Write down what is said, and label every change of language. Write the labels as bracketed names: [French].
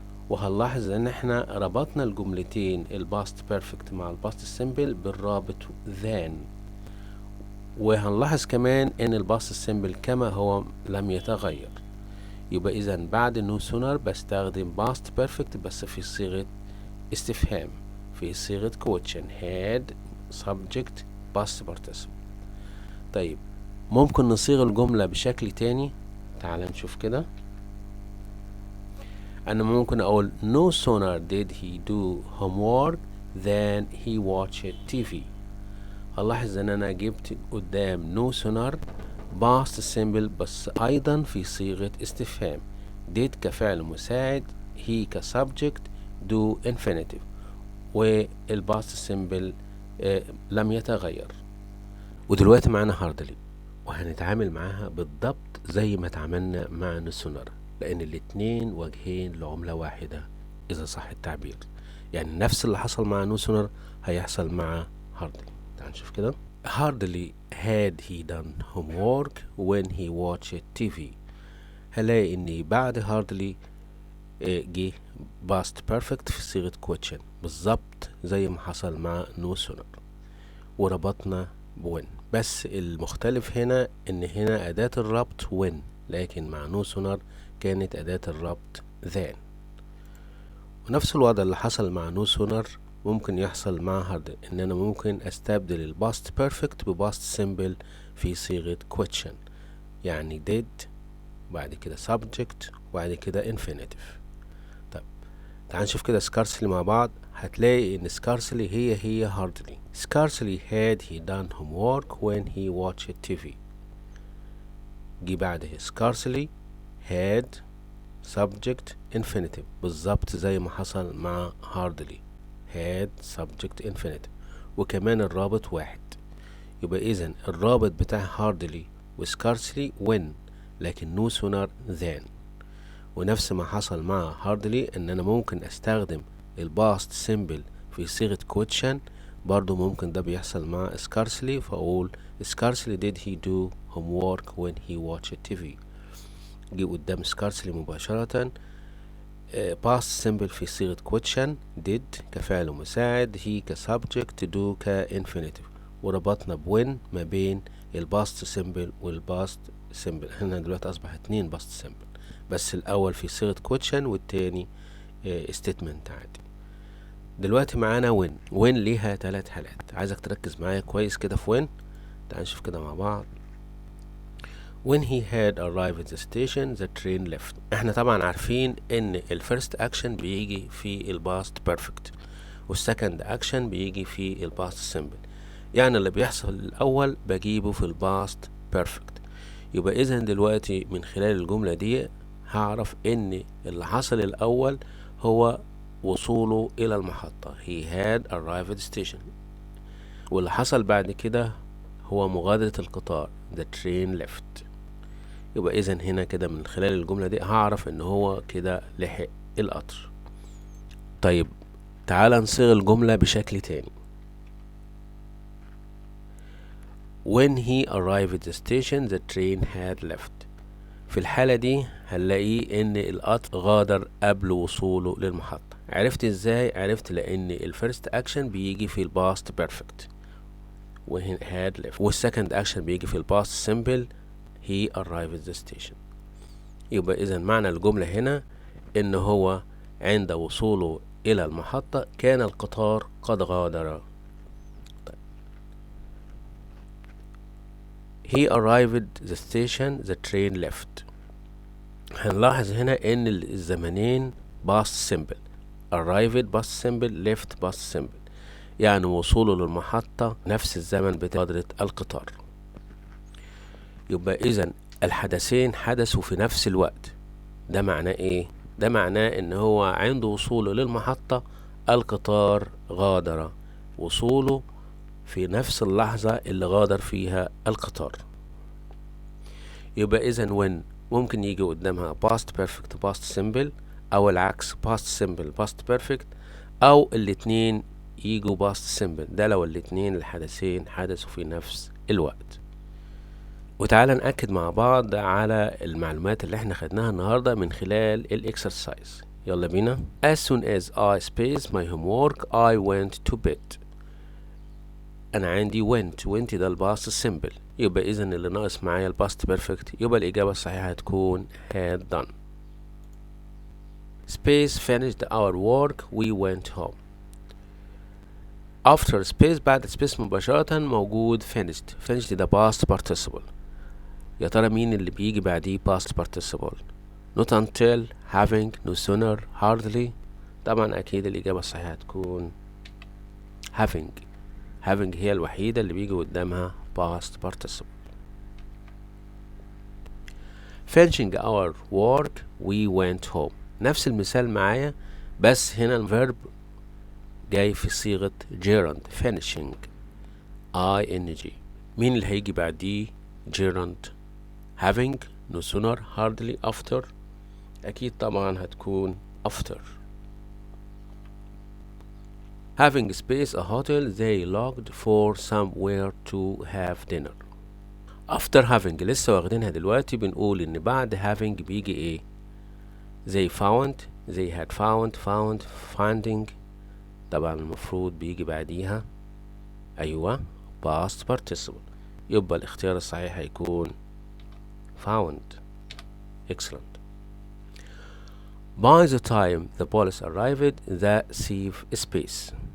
[Arabic] وهنلاحظ ان احنا ربطنا الجملتين الباست بيرفكت مع الباست سيمبل بالرابط than. وهنلاحظ كمان ان الباست سيمبل كما هو لم يتغير. يبقى اذا بعد نو سونر بستخدم باست بيرفكت بس في صيغة استفهام، في صيغة question had subject past participle. طيب ممكن نصيغ الجملة بشكل تاني، تعال نشوف كده. أنا ممكن أقول [English] no sooner did he do homework than he watched TV. [Arabic] هنلاحظ إن أنا جبت قدام no sooner past simple بس أيضا في صيغة استفهام، did كفعل مساعد، he كsubject، do infinitive، والpast simple لم يتغير. ودلوقتي معانا هاردلي وهنتعامل معاها بالضبط زي ما تعاملنا مع no sooner. لأن الاتنين وجهين لعملة واحدة إذا صح التعبير. يعني نفس اللي حصل مع نو سونر هيحصل مع هاردلي. تعال نشوف كده. [English] Hardly had he done homework when he watched TV. [Arabic] هلاقي إن بعد hardly جه past perfect في صيغة question بالظبط زي ما حصل مع no sooner، وربطنا when. بس المختلف هنا إن هنا أداة الربط when، لكن مع no sooner كانت أداة الربط than. ونفس الوضع اللي حصل مع no sooner ممكن يحصل مع hardly، إن أنا ممكن أستبدل ال past perfect ب past simple في صيغة question، يعني did بعد كده subject وبعد كده infinitive. طيب تعال نشوف كده scarcely مع بعض. هتلاقي ان scarcely هي hardly. [English] scarcely had he done homework when he watched TV. [Arabic] جي بعده scarcely had subject infinitive بالظبط زي ما حصل مع hardly had subject infinitive، وكمان الرابط واحد. يبقى اذا الرابط بتاع hardly و scarcely when، لكن no sooner than. ونفس ما حصل مع hardly ان انا ممكن استخدم الباست سيمبل في صيغة question، برضو ممكن ده بيحصل مع scarcely، فاقول [English] scarcely did he do homework when he watched TV. [Arabic] جي قدام scarcely مباشرة past simple في صيغة question did كفعل مساعد، he كsubject، do كinfinitive، وربطنا بوين ما بين الباست سيمبل والباست سيمبل. هنا دلوقتي اصبح 2 باست سيمبل، بس الاول في صيغة question والتاني statement عادي. دلوقتي معانا when ليها 3 حالات، عايزك تركز معايا كويس كده في when. تعال نشوف كده مع بعض. [English] when he had arrived at the station the train left. [Arabic] احنا طبعا عارفين ان الفيرست اكشن بيجي في الباست بيرفكت، والسكند اكشن بيجي في الباست سيمبل، يعني اللي بيحصل الاول بجيبه في الباست بيرفكت. يبقى اذا دلوقتي من خلال الجملة دي هعرف ان اللي حصل الاول هو وصوله الى المحطة [English] he had arrived at the station، [Arabic] واللي حصل بعد كده هو مغادرة القطار [English] the train left. [Arabic] يبقى اذا هنا كده من خلال الجملة دي هعرف ان هو كده لحق القطر. طيب تعال نصيغ الجملة بشكل تاني. [English] when he arrived at the station the train had left. [Arabic] في الحالة دي هنلاقي ان القطر غادر قبل وصوله للمحطة. عرفت ازاي؟ عرفت لان الفيرست اكشن بيجي في الباست بيرفكت when had left، والسكند اكشن بيجي في الباست سيمبل [English] he arrived at the station. [Arabic] يبقى اذا معنى الجملة هنا ان هو عند وصوله الى المحطة كان القطار قد غادر. طيب. [English] he arrived at the station the train left. [Arabic] هنلاحظ هنا ان الزمنين past simple، arrived past simple left past simple، يعني وصوله للمحطة نفس الزمن بتاع غادرة القطار. يبقى اذا الحدثين حدثوا في نفس الوقت. ده معناه ايه؟ ده معناه ان هو عند وصوله للمحطة القطار غادر، وصوله في نفس اللحظة اللي غادر فيها القطار. يبقى اذا when ممكن يجي قدامها past perfect past simple، او العكس past simple past perfect، او الاتنين يجوا past simple، ده لو الاتنين الحدثين حدثوا في نفس الوقت. وتعالى نأكد مع بعض على المعلومات اللي احنا خدناها النهاردة من خلال الاكسرسايز. يلا بينا. [English] As soon as I spaced my homework I went to bed. [Arabic] انا عندي went ده الباست سيمبل، يبقى اذا اللي ناقص معايا الباست بيرفكت، يبقى الاجابة الصحيحة هتكون had done. [English] Space finished our work we went home. After space [Arabic] بعد [English] space [Arabic] مباشرة موجود [English] finished ده past participle. [Arabic] يا ترى مين اللي بيجي بعديه [English] past participle؟ not until، having، no sooner، hardly. [Arabic] طبعا اكيد الاجابة الصحيحة هتكون having هي الوحيدة اللي بيجي قدامها past participle. [English] finishing our work we went home. [Arabic] نفس المثال معايا، بس هنا الفيرب جاي في صيغة gerund finishing ing. مين اللي هيجي بعديه [English] gerund؟ having، no sooner، hardly، after. [Arabic] أكيد طبعا هتكون after. [English] Having space a hotel they looked for somewhere to have dinner. [Arabic] After having لسه واخدينها دلوقتي، بنقول إن بعد having بيجي إيه؟ [English] they found، they had found finding. [Arabic] طبعا المفروض بيجي بعديها أيوة past participle، يبقى الاختيار الصحيح هيكون found. [English] Excellent. By the time the police arrived the safe space.